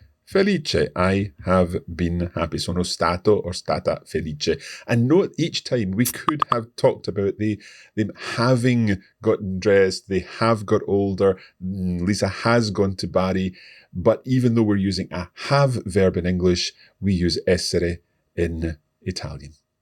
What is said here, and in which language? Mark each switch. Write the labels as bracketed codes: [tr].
[it] Felice, [en] I have been happy. [it] Sono stato [en] or [it] stata felice. [en] And note each time we could have talked about them having gotten dressed, they have got older, Lisa has gone to Bari, but even though we're using a have verb in English, we use essere in Italian.